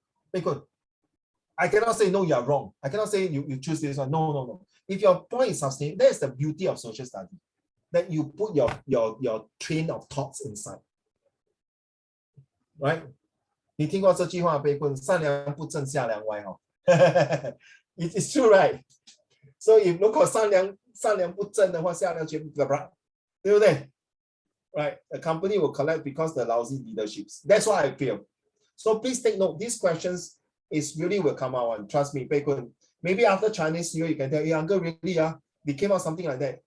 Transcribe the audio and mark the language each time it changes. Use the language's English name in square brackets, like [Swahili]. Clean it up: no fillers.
[English] 贝坤 I cannot say no, you are wrong. I cannot say you choose this one. No. If your point is sustainable, that's the beauty of social study. That you put your train of thoughts inside. Right? [Chinese] 你听过这句话，贝坤，上梁不正下梁歪哦。 [English] It's true, right? So if [Chinese] 如果上梁不正的话，下梁全部对不对 [English] ？Right, the company will collapse because the lousy leaderships. That's what I feel. So please take note. These questions is really will come out. And trust me, Beikun. Maybe after Chinese New Year, you can tell, hey, Uncle, really, they came out something like that.